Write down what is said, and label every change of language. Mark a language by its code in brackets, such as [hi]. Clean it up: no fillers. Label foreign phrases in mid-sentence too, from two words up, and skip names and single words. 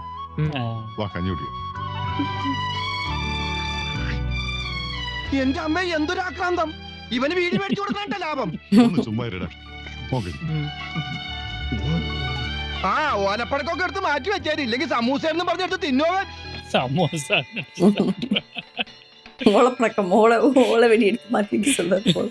[ml] വാ, കഞ്ഞി കുടിക്കാം. എന്റെ അമ്മ, എന്തൊരു ആക്രാന്തം! ഇവന് വീട് മേടിച്ചു കൊടുക്കാണ്ട ലാഭം. ഒന്ന് ചുമ്മാരിടാ. ഓലപ്പടക്കൊക്കെ എടുത്ത് മാറ്റി വെച്ചാൽ ഇല്ലെങ്കിൽ സമൂസ എന്ന് പറഞ്ഞെടുത്ത് തിന്നോവൻ. [ta] சமோசா. ஓலப்பழக்கம், ஓலை வெடி எடுத்து மாத்திட்டு சொல்றது போல.